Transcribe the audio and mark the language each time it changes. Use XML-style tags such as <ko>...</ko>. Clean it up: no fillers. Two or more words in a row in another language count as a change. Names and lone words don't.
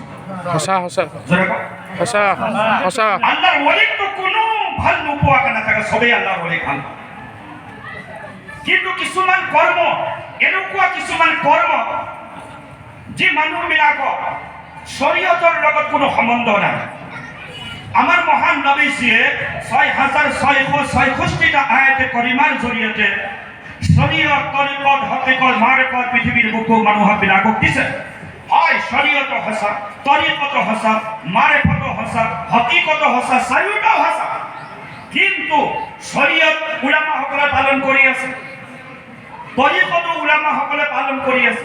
<as>সঁচা সঁচা সঁচা সঁচা। আল্লাহৰ ওলিকটো কোনো ভাল নোপোৱাকে নাথাকে, চবেই আল্লাহৰ ওলিক ভাল। কিন্তু কিছুমান কৰ্ম, এনেকুৱা কিছুমান কৰ্ম যি মানুহবিলাকৰ শৰীয়তৰ লগত কোনো সম্বন্ধ নাই। আমার মহান নবীজিয়ে 6666টা আয়াতে করিমার জৰিয়তে শরীয়ত, তরিকত, হকিকত, মারিফত পৃথিবীর বুকু মানুহবিলাকক দিছে। হয় শরীয়ত সঁচা, তরিকত সঁচা, মারিফত সঁচা, হকিকত সঁচা, চাৰিওটা সঁচা। কিন্তু শরীয়ত উলামাসকলে পালন কৰি আছে, তরিকত উলামাসকলে পালন কৰি আছে।</as>